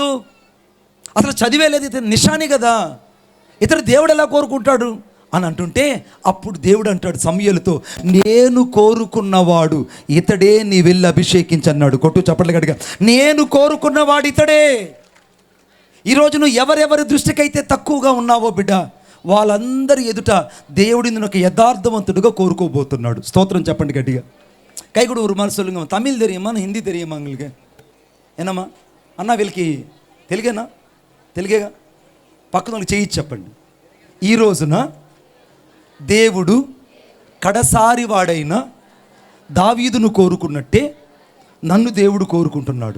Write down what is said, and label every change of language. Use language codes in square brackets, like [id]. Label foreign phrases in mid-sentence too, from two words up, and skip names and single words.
[te] అసలు చదివే లేదు, ఇతను నిషాని కదా, ఇతను దేవుడు ఎలా కోరుకుంటాడు అని అంటుంటే అప్పుడు దేవుడు అంటాడు సమూయేలుతో, నేను కోరుకున్నవాడు ఇతడే, నీ వెళ్ళి అభిషేకించన్నాడు. కొట్టు చప్పట్లు గట్టిగా. నేను కోరుకున్నవాడు ఇతడే. ఈరోజు నువ్వు ఎవరెవరి దృష్టికైతే తక్కువగా ఉన్నావో బిడ్డ, వాళ్ళందరి ఎదుట దేవుడిని నేను ఒక యథార్థవంతుడుగా కోరుకోబోతున్నాడు. స్తోత్రం చెప్పండి గట్టిగా. కైగుడు [ta] ஒரு மாதிரி சொல்லுங்க. தமிழ் தெரியுமா, హిందీ தெரியுமா உங்களுக்கு? [te] ఏనమ్మా అన్న వీళ్ళకి తెలుగేనా? తెలుగేగా? పక్కన వాళ్ళకి చేయించి చెప్పండి. ఈ రోజున దేవుడు కడసారి వాడైన దావీదును కోరుకున్నట్టే నన్ను దేవుడు కోరుకుంటున్నాడు.